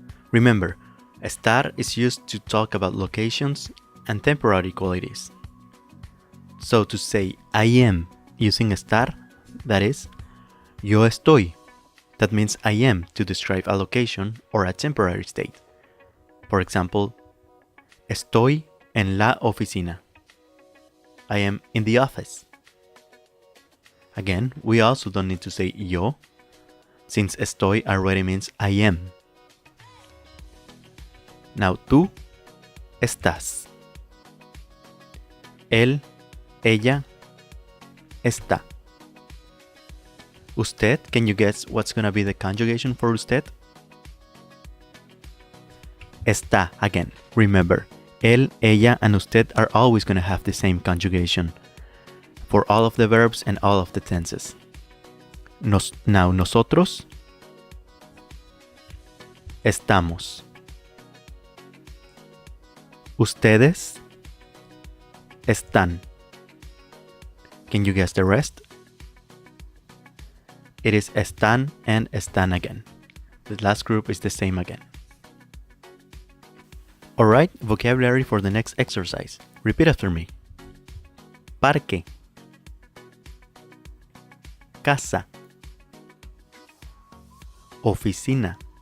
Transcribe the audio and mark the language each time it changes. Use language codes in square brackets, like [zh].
[en] Remember, estar is used to talk about locations and temporary qualities. So to say I am using estar, that is, [es] yo estoy. [en] That means I am to describe a location or a temporary state. For example, [es] estoy en la oficina. [en] I am in the office. Again, we also don't need to say yo, since estoy already means I am. [es] Now tú estás. Él, ella, está. [en] Usted, can you guess what's gonna be the conjugation for usted? [es] Está again. [en] Remember, él, ella, and usted are always gonna have the same conjugation for all of the verbs and all of the tenses. [es] Now nosotros estamos. Ustedes están. [en] Can you guess the rest? It is están and están again. The last group is the same again. Alright, vocabulary for the next exercise. Repeat after me. Parque. [es] Casa. Oficina.